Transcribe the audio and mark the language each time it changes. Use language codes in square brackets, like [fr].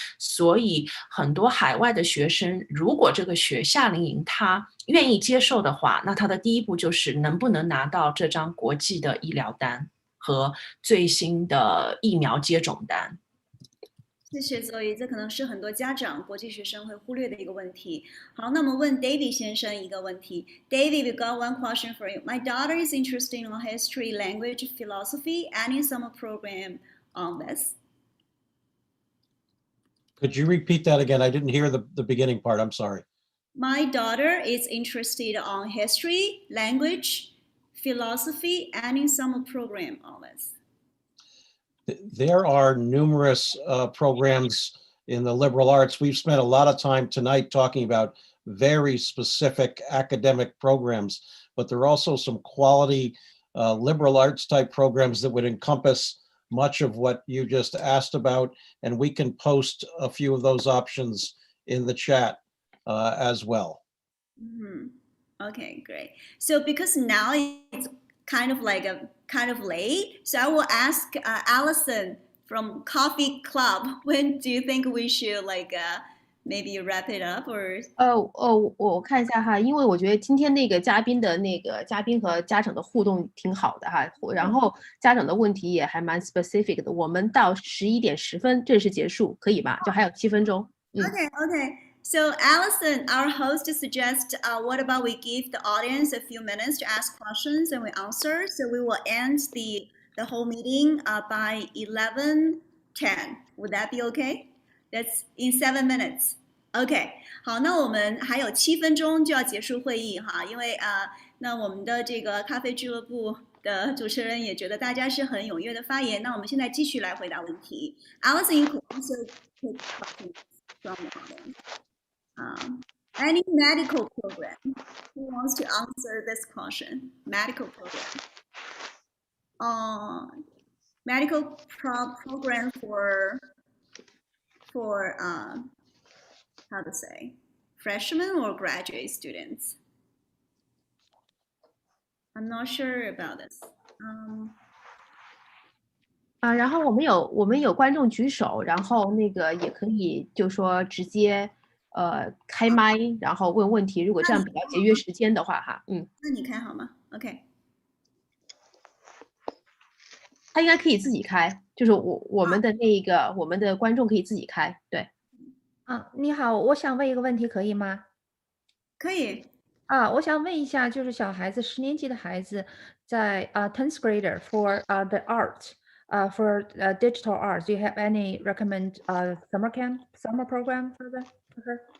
[zh] 所以很多海外的学生，如果这个夏令营他愿意接受的话，那他的第一步就是能不能拿到这张国际的医疗单和最新的疫苗接种单。谢谢 Zoe， 这可能是很多家长、国际学生会忽略的一个问题。好，那我们问 David 先生一个问题。 [en] David, we got one question for you. My daughter is interested in history, language, philosophy. Any summer program on this? Could you repeat that again? I didn't hear the beginning part. I'm sorry. My daughter is interested on history, language, philosophy, any summer program on this. There are numerous programs in the liberal arts. We've spent a lot of time tonight talking about very specific academic programs, but there are also some quality liberal arts type programs that would encompass much of what you just asked about, and we can post a few of those options in the chat as well. Mm-hmm. Okay, great. So because now it's kind of late, so I will ask Allison from Coffee Club, when do you think we should maybe wrap it up or? [zh] 我看一下哈，因为我觉得今天那个嘉宾和家长的互动挺好的哈，然后家长的问题也还蛮 specific 的。我们到11:10正式结束，可以吧？就还有7分钟。 [en] Okay. So Allison, our host suggests, what about we give the audience a few minutes to ask questions and we answer. So we will end the whole meeting by 11:10. Would that be okay? That's in 7 minutes. [zh] OK， 好，那我们还有7分钟就要结束会议哈，因为那我们的这个咖啡俱乐部的主持人也觉得大家是很踊跃的发言。那我们现在继续来回答问题。 [en] Allison, you could also take questions from the audience. Any medical program? Who wants to answer this question? Medical program. medical program for how to say freshmen or graduate students. I'm not sure about this. [zh] 然后我们有观众举手，然后那个也可以就说直接开麦，然后问问题。如果这样比较节约时间的话，哈，那你开好吗 ？OK。他应该可以自己开，就是我们的那个我们的观众可以自己开，对。你好，我想问一个问题，可以吗？可以。我想问一下，就是小孩子10年级的孩子在 [en] 10th grader for the art for digital art. Do you have any recommend summer program for her?